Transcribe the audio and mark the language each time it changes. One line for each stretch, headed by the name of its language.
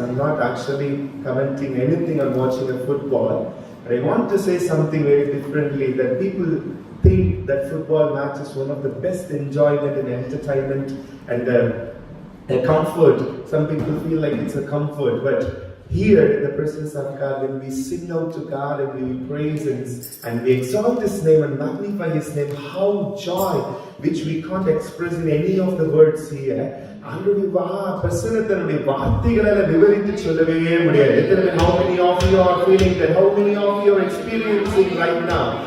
English: I'm not actually commenting anything on watching a football, but I want to say something very differently, that people think that football match is one of the best enjoyment and entertainment and a comfort. Some people feel like it's a comfort, but here in the presence of God, when we sing out to God and we praise and we exalt His name and magnify His name, how joy which we can't express in any of the words here.
Tamil: ஆண்டவருடைய பிரசன்னத்தினுடைய வார்த்தைகளால விவரித்து சொல்லவே முடியாது.
English: How many of you are feeling that? How many of you are experiencing right now?